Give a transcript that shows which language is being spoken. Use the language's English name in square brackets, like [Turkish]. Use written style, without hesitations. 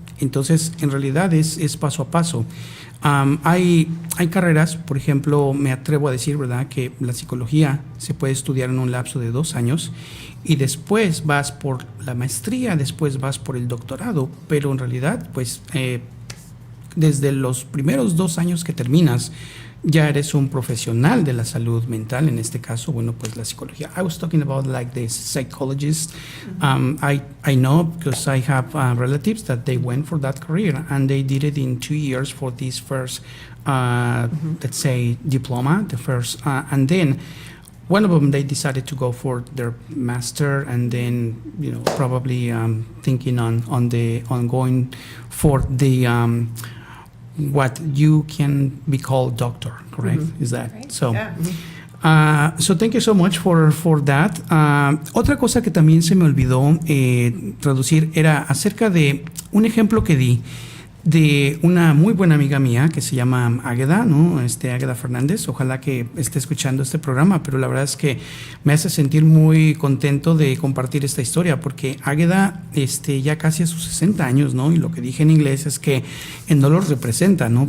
[Spanish] Entonces, en realidad es paso a paso. Hay carreras, por ejemplo, me atrevo a decir, ¿verdad?, que la psicología se puede estudiar en un lapso de 2 años, y después vas por la maestría, después vas por el doctorado, pero en realidad, pues, desde los primeros 2 años que terminas, ya eres un profesional de la salud mental, en este caso, bueno, pues la psicología. [English] I was talking about like the psychologists. I know because I have relatives that they went for that career and they did it in 2 years for this first, let's say, diploma, the first, and then one of them, they decided to go for their master, and then, you know, probably thinking on going for the what you can be called doctor, correct? Is that right? So? Yeah. So thank you so much for that. [Spanish] Otra cosa que también se me olvidó traducir era acerca de un ejemplo que di de una muy buena amiga mía que se llama Águeda, ¿no? Águeda Fernández. Ojalá que esté escuchando este programa, pero la verdad es que me hace sentir muy contento de compartir esta historia, porque Águeda ya casi a sus 60 años, ¿no? Y lo que dije en inglés es que no los representa, ¿no?